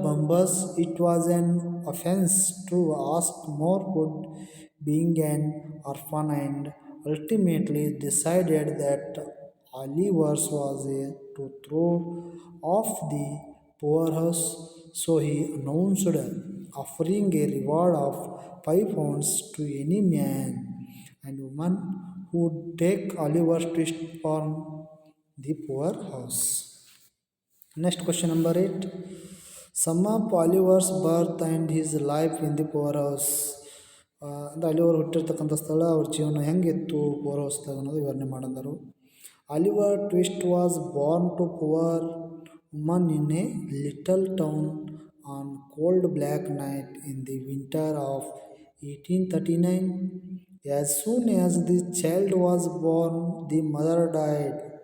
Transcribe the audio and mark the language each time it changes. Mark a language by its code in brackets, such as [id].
[en] Bumbles, it was an offense to ask more food, being an orphan, and ultimately decided that Oliver's was to throw off the poorhouse, so he announced offering a reward of 5 pounds to any man and woman who would take Oliver's twist from the poorhouse. Next question number 8. Sum up Oliver's birth and his life in the poorhouse. [kn] ಅಂದರೆ Oliver ಹುಟ್ಟಿರ್ತಕ್ಕಂಥ ಸ್ಥಳ ಅವ್ರ ಜೀವನ ಹೆಂಗಿತ್ತು four ಹೌಸ್ದಾಗ ಅನ್ನೋದು ವಿವರಣೆ ಮಾಡಿದರು. [en] Oliver Twist was born to poor woman in a little town on cold black night in the winter of 1839. As soon as the child was born, the mother died.